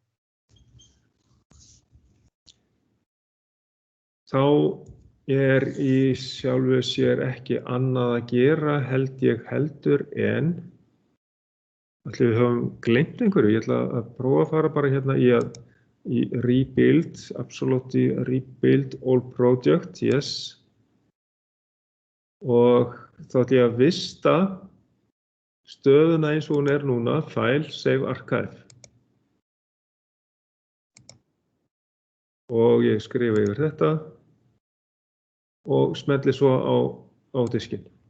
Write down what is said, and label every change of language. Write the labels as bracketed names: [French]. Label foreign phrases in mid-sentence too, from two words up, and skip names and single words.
[Icelandic] Þá er í sjálfu sér ekki annað að gera, held ég heldur en ætli við höfum gleymt einhverju. Ég ætla að prófa að fara bara hérna í rebuild, [English] absolutely rebuild all project, yes. [Icelandic] Og þá ætla ég að vista stöðuna eins og hún er núna, [English] file, save archive. [Icelandic] Og ég skrifa yfir þetta og smelli svo á diskinn.